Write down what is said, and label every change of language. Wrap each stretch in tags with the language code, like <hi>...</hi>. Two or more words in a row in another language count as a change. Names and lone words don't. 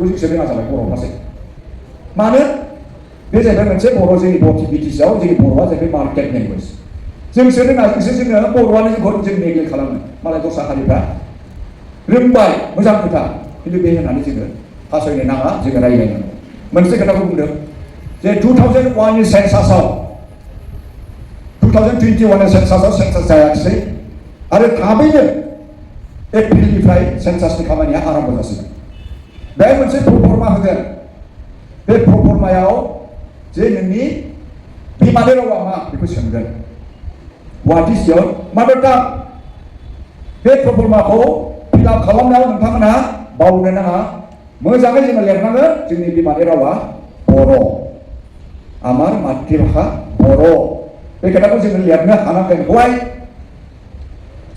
<brx>जों रोङा जाबाय बर'फ्रासो मानो बे जाहैबाय मोनसे बर' जोंनि बिटिसिआव जोंनि बर'आ जाहैबाय</brx> <en>market language</en> <brx>जोंसो रोङा जोंसो जोङो बर'आनो जोंखौ जों नेग्लेक्ट खालामो मालाय दस्रा हारिफ्रा रोंबाय मोजां खोथा खिन्थु बे होननानै जोङो फासयनो नाङा जोङो रायज्लायनांगौ मोनसे खोथाखौ बुंदों जे 2001 नि सेन्सासआव 2021 सेन्सासआव सेन्सास जायाखिसै आरो थाबैनो एप्रिलनिफ्राय सेन्सासनि खामानिया आरम्भ जासिगोन बे मोनसे प्रफर्मा होगोन बे प्रफर्मायाव जे नोंनि बिमानि रावा मा बेखौ सोंगोन व्हाट</brx> <en>is your mother tongue</en> <brx>बे प्रफर्माखौ फिलआप खालामनायाव नोंथांमोनहा बावनो नाङा मोजाङै जोङो लिरनांगोन जोंनि बिमानि रावा बर'</brx> <as>আমাৰ মাতৃভাষা</as> <brx>बर' बे खोथाखौ जोङो लिरनो हानांगोन हवाय जों</brx>